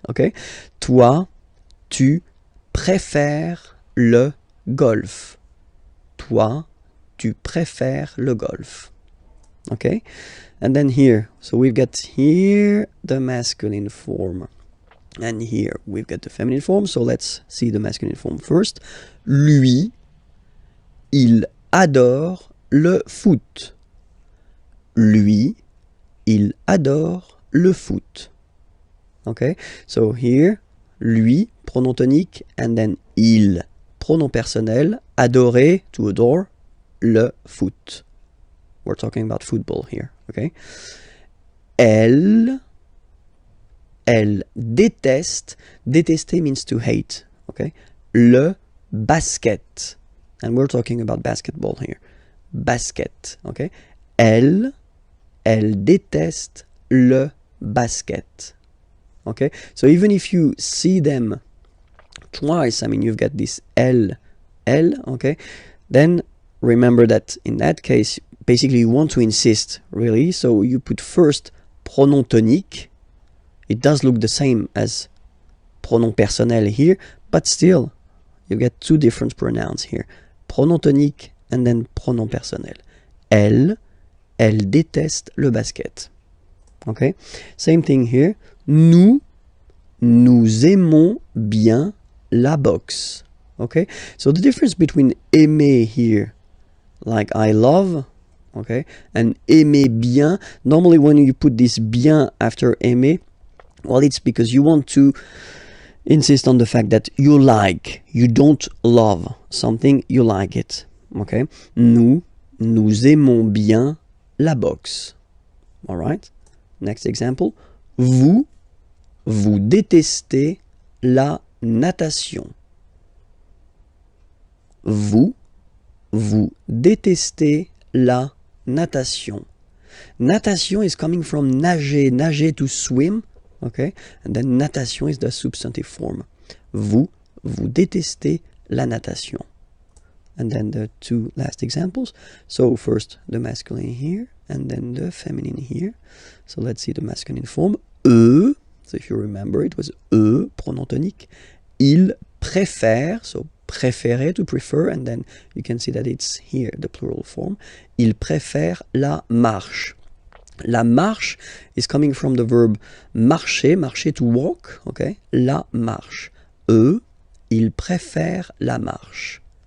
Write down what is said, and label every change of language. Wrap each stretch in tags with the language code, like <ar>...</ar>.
<fr>Okay, toi, tu préfères le golf. Toi, tu préfères le golf.</fr> <en>Okay, and then here, so we've got here the masculine form. And here we've got the feminine form, so let's see the masculine form first.</en> <fr>Lui, il adore le foot. Lui, il adore le foot.</fr> <en>Okay, so here, lui, pronom tonique, and then il, pronom personnel, adorer, to adore, le foot. We're talking about football here, okay?</en> <fr>Elle déteste,</fr> <en>détester means to hate, okay? Le basket, and we're talking about basketball here. Basket, okay?</en> <fr>Elle déteste le basket, okay?</fr> <en>So even if you see them twice, I mean, you've got this elle, okay? Then remember that in that case, basically you want to insist, really, so you put first pronom tonique. It does look the same as pronom personnel here, but still, you get two different pronouns here.</en> <fr>pronom tonic, and then pronom personnel. Elle déteste le basket.</fr> <en>Okay, same thing here.</en> <fr>Nous aimons bien la boxe.</fr> <en>Okay, so the difference between aimer here, like I love, okay, and aimer bien, normally when you put this bien after aimer, well, it's because you want to insist on the fact that you like, you don't love something, you like it. Okay,</en> <fr>nous aimons bien la boxe.</fr> <en>All right. Next example.</en> <fr>Vous détestez la natation. Vous détestez la natation.</fr> <en>Natation is coming from nager to swim, okay? And then natation is the substantive form.</en> <fr>Vous détestez la natation.</fr> <en>And then the two last examples. So first the masculine here, and then the feminine here. So let's see the masculine form. Eux, so if you remember, it was eux, pronom tonique.</en> <fr>Ils préfèrent,</fr> <en>so préférer, to prefer, and then you can see that it's here, the plural form.</en> <fr>Ils préfèrent la marche.</fr> <en>La marche is coming from the verb marcher, marcher to walk, okay?</en> <fr>La marche. Eux, ils préfèrent la marche.</fr>